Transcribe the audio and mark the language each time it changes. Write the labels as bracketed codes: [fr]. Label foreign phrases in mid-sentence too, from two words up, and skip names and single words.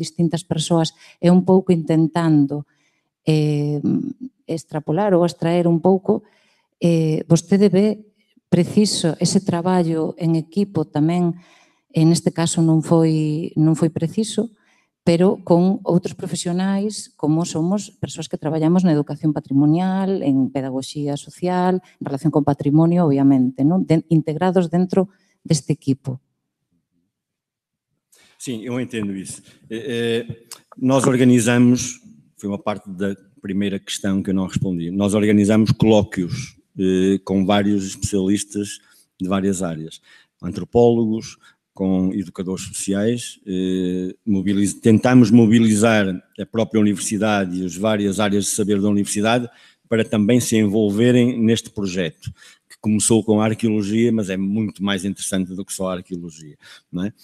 [gl] distintas persoas, e un pouco intentando extrapolar ou extraer un pouco, vostede ve preciso ese traballo en equipo tamén, neste caso non foi preciso, pero con outros profesionais, como somos persoas que traballamos na educación patrimonial, en pedagogía social, en relación con patrimonio, obviamente, non? Integrados dentro deste equipo. [pt] Sim, eu entendo isso. Nós organizamos, foi uma parte da primeira questão que eu não respondi, nós organizamos colóquios com vários especialistas de várias áreas, antropólogos, com educadores sociais, tentamos mobilizar a própria universidade e as várias áreas de saber da universidade para também se envolverem neste projeto, que começou com a arqueologia, mas é muito mais interessante do que só a arqueologia, não é?